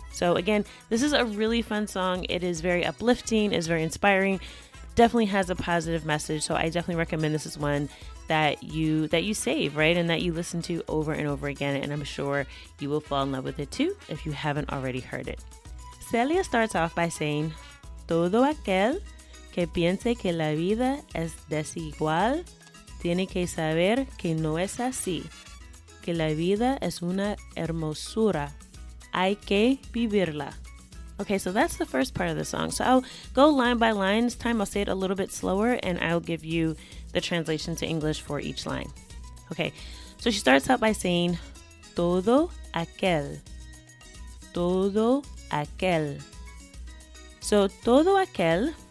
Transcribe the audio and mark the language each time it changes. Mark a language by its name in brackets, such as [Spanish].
[English] So again, this is a really fun song. It is very uplifting, it's very inspiring, definitely has a positive message. So I definitely recommend this is one that you save, right? And that you listen to over and over again. And I'm sure you will fall in love with it too if you haven't already heard it. Celia starts off by saying, [Spanish] "Todo aquel que piense que la vida es desigual tiene que saber que no es así, que la vida es una hermosura, hay que vivirla." [English] Okay, so that's the first part of the song. So I'll go line by line. This time I'll say it a little bit slower and I'll give you the translation to English for each line. Okay, so she starts out by saying, [Spanish] todo aquel. Todo aquel. [English] So [Spanish] todo aquel